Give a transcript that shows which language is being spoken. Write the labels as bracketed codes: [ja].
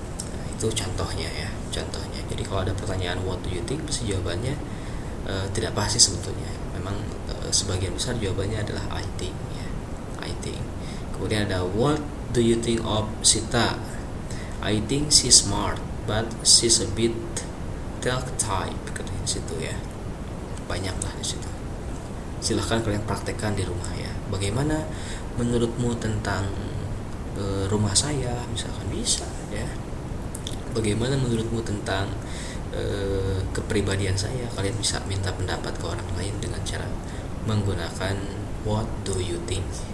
[id] Nah, itu contohnya ya, contohnya. Jadi kalau ada pertanyaan [en] what do you think, [id] pasti jawabannya tidak pasti sebetulnya. Memang sebagian besar jawabannya adalah [en] I think [id] ya, I think. Kemudian ada [en] what do you think of Sita? I think she's smart but she's a bit talk type, [id] katanya di situ ya. Banyak lah di situ. Silahkan kalian praktekkan di rumah ya. Bagaimana menurutmu tentang rumah saya, misalkan, bisa ya. Bagaimana menurutmu tentang kepribadian saya? Kalian bisa minta pendapat ke orang lain dengan cara menggunakan [en] what do you think.